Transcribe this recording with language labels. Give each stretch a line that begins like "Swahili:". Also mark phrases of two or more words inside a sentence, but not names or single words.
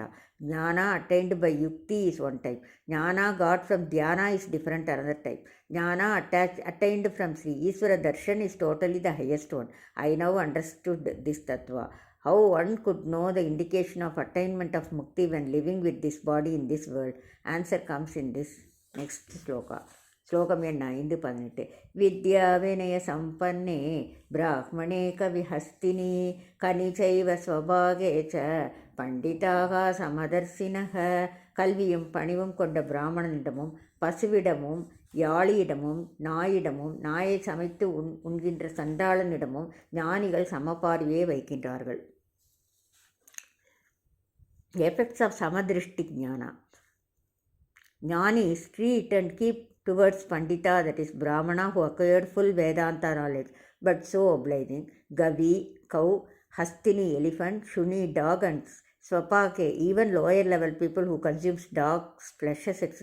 English: Jnana attained by Yukti is one type. Jnana got from Dhyana is different another type. Jnana attained from Sri Isvara Darshan is totally the highest one. I now understood this tattva. How one could know the indication of attainment of mukti when living with this body in this world? Answer comes in this next sloka. Slokam N 5:18.
Sanskrit: विद्या विनय सम्पन्ने ब्राह्मणे कविहस्तिनि कनिचैव स्वभागेच पण्डिताः समदर्शिनः.
Tamil: கல்வியும் பணிவும் கொண்ட பிராமணனிடமும் பசுவிடமும் யாழியிடமும் நாயிடமும் நாயை சமைத்து உண்கின்ற சண்டாளனிடமும் ஞானிகள் சமபார்வையை வைக்கின்றார்கள்.
English: Effects of Samadrishti Jnana. Jnanis treat and keep towards Pandita, that is Brahmana, who acquired full Vedanta knowledge, but so obliging. Gavi, cow, Hastini, elephant, Shuni, dog, and Swapake, even lower level people who consumes dogs, fleshes, etc.